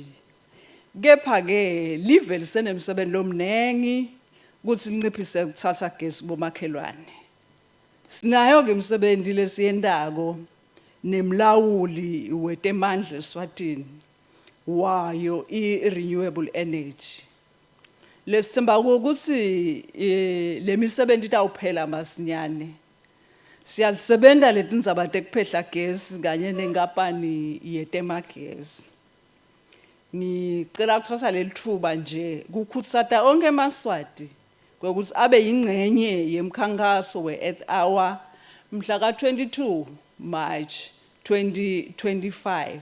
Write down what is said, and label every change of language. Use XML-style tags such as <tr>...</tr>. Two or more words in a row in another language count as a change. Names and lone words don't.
<ss>Kepha ke live lisenemsebenzi lomnengi ukuthi linciphise ukuthatha gesi bomakhelwane. Sinayo ke imsebenzi lesiyendako nemlawuli wetemandla eSwatini wayo i-</ss> <en>renewable energy.</en> <ss>Lesithemba ukuthi lemisebenzi itawuphela masinyane. Siyalisebenta letindzaba tekuphehla gesi kanye nenkampani yetemagesi. Ngicela ukuthatha lelithuba nje kukhutsata onke emaswati ukuthi abe yingcenye yemkhankaso we-Earth Hour mhla ka 22 March 2025.</ss>